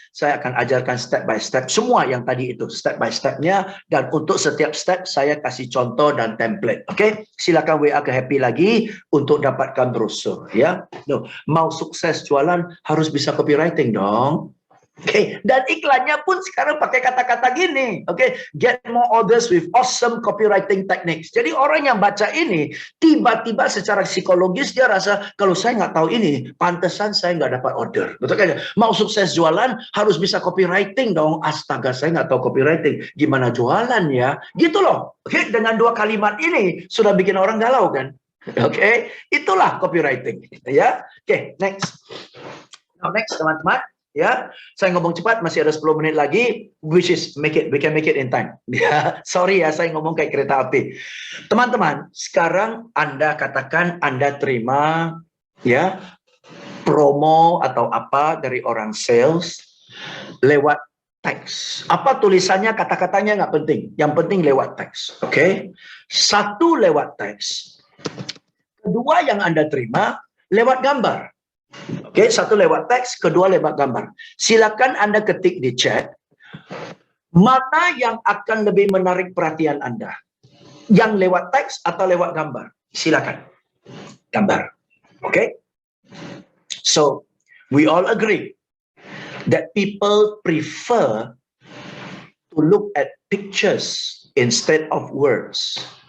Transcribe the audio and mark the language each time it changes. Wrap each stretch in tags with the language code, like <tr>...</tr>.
<id>Saya akan ajarkan step by step semua yang tadi itu, step by stepnya, dan untuk setiap step saya kasih contoh dan template. Oke, silakan WA ke Happy lagi untuk dapatkan brosur, ya. No, mau sukses jualan harus bisa copywriting dong. Oke, dan iklannya pun sekarang pakai kata-kata gini.</id> <en>Oke, get more orders with awesome copywriting techniques.</en> <id>Jadi orang yang baca ini tiba-tiba secara psikologis dia rasa kalau saya nggak tahu ini, pantesan saya nggak dapat order. Betul kan? Mau sukses jualan harus bisa copywriting dong. Astaga, saya nggak tahu copywriting. Gimana jualan ya? Gitu loh. Oke, dengan 2 kalimat ini sudah bikin orang galau kan? Oke, itulah copywriting. Ya, oke, next. Now next teman-teman. Ya, saya ngomong cepat, masih ada 10 menit lagi,</id> <en>which is we can make it in time.</en> <id>Ya, sorry ya, saya ngomong kayak kereta api. Teman-teman, sekarang Anda katakan Anda terima ya promo atau apa dari orang sales lewat teks. Apa tulisannya, kata-katanya nggak penting. Yang penting lewat teks. Oke? Satu lewat teks. Kedua yang Anda terima lewat gambar. Oke, satu lewat teks, kedua lewat gambar. Silakan Anda ketik di chat mana yang akan lebih menarik perhatian Anda. Yang lewat teks atau lewat gambar? Silakan. Gambar. Oke?</id> <en>So, we all agree that people prefer to look at pictures instead of words.</en>